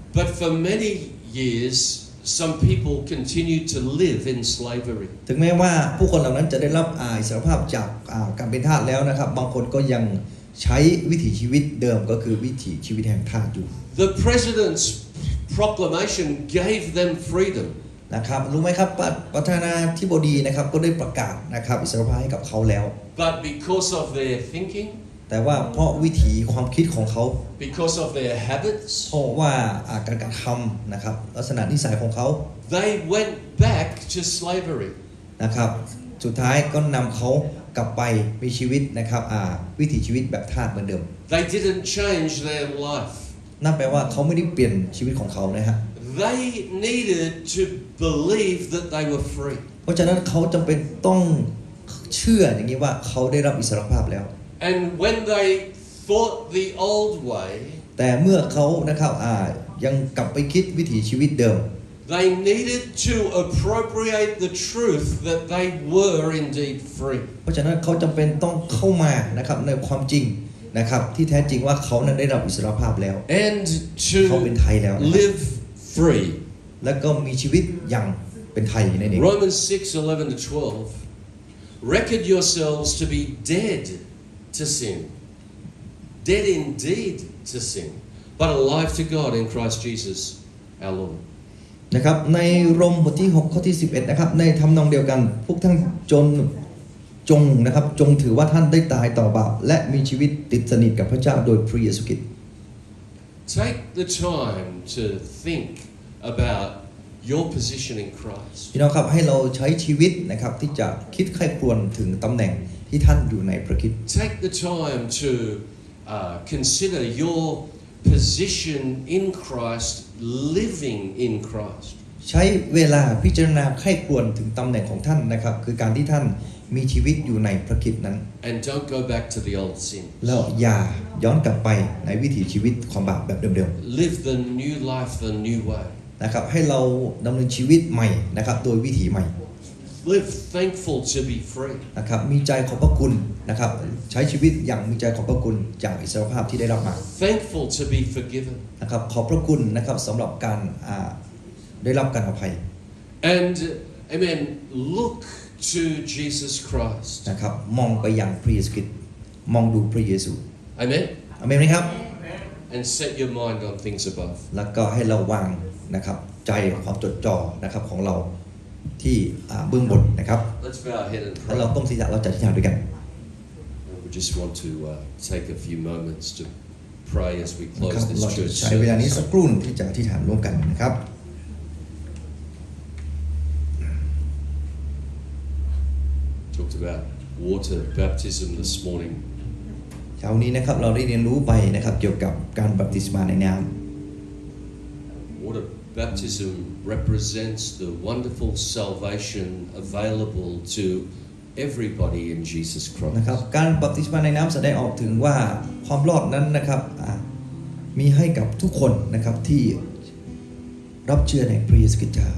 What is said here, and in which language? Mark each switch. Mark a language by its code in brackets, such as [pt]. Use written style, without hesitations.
[en] But for many years, some people continued to live in slavery. [th] ถึงแม้ว่าผู้คนเหล่านั้นจะได้รับอิสรภาพจากการเป็นทาสแล้วนะครับบางคนก็ยังใช้วิถีชีวิตเดิมก็คือวิถีชีวิตแห่งทาสอยู่ [en] The president's proclamation gave them freedom. [th] นะครับรู้ไหมครับประธานาธิบดีนะครับก็ได้ประกาศนะครับอิสรภาพให้กับเขาแล้ว [en] But because of their thinking, [th] แต่ว่าเพราะวิถีความคิดของเขา [en] because of their habits, [th] เพราะว่าการกระทำนะครับลักษณะนิสัยของเขา [en] they went back to slavery. [th] นะครับสุดท้ายก็นำเขากลับไปมีชีวิตนะครับวิถีชีวิตแบบทาสเหมือนเดิม [en] They didn't change their life. [th] นั่นแปลว่าเขาไม่ได้เปลี่ยนชีวิตของเขานะฮะ [en] They needed to believe that they were free. [th] เพราะฉะนั้นเขาจำเป็นต้องเชื่ออย่างนี้ว่าเขาได้รับอิสรภาพแล้ว [en] And when they thought the old way, [th] แต่เมื่อเขานะครับยังกลับไปคิดวิถีชีวิตเดิม [en] they needed to appropriate the truth that they were indeed free. [th] เพราะฉะนั้นเขาจำเป็นต้องเข้ามานะครับในความจริงนะครับที่แท้จริงว่าเขานั้นได้รับอิสรภาพแล้ว [en] And [th] เขาเป็นไทยแล้ว [en] to live free. [th] แล้วก็มีชีวิตอย่างเป็นไทยนั่นเอง [en] Romans 6:11-12 Reckon yourselves to be dead to sin, dead indeed to sin, but alive to God in Christ Jesus our Lord. [th] นะครับในโรมบทที่6ข้อที่11นะครับในทำนองเดียวกันพวกท่านจงนะครับจงถือว่าท่านได้ตายต่อบาปและมีชีวิตติดสนิทกับพระเจ้าโดยพระเยซูคริสต์ [en] Take the time to think about your position in Christ. [th] พี่น้องครับให้เราใช้ชีวิตนะครับที่จะคิดใคร่ครวญถึงตำแหน่งที่ท่านอยู่ในพระคริสต์ [en] Take the time to consider your position in Christ, living in Christ. [th] ใช้เวลาพิจารณาใคร่ครวญถึงตำแหน่งของท่านนะครับคือการที่ท่านมีชีวิตอยู่ในพระคริสต์นั้น [en] And don't go back to the old sin. [th] แล้วอย่าย้อนกลับไปในวิถีชีวิตความบาปแบบเดิม [en] Live the new life the new way. [th] ๆนะครับให้เราดำเนินชีวิตใหม่นะครับโดยวิถีใหม่ [en] Live thankful to be free. [th] นะครับมีใจขอบพระคุณนะครับใช้ชีวิตอย่างมีใจขอบพระคุณจากอิสรภาพที่ได้รับมา [en] Thankful to be forgiven. [th] นะครับขอบพระคุณนะครับสำหรับการได้รับการอภัย [en] And, amen, look to Jesus Christ. [th] นะครับมองไปยังพระเยซูคริสต์มองดูพระเยซู [en] Amen. [th] อาเมนไหมครับ [en] And set your mind on things above. [th] แล้วก็ให้เราวางนะครับใจความจดจ่อนะครับของเราที่เบื้องบนนะครับ [en] Let's bow our head and [th] แล้วเรา [en] pray. [th] ต้องศีรษะเราจะอธิษฐานด้วยกัน [en] We just want to take a few moments to pray as we [th] นะครั [en] close [th] บ [en] this [th] เราจะ [en] church [th] ใช้เวลานี้สัก [en] service. [th] ครู่ที่จะอธิษฐานร่วมกันนะครับ [en] Talked about water baptism this morning. [th] เช้านี้นะครับเราได้เรียนรู้ไปนะครับเกี่ยวกับการบัพติศมาในน้ [en] Water baptism represents the wonderful salvation available to everybody in Jesus [th] ำ [en] Christ. [th] นะครับการบัพติศมาในน้ำแสดงออกถึงว่าความรอดนั้นนะครับมีให้กับทุกคนนะครับที่รับเชื่อในพระเยซูคริสต์เจ้า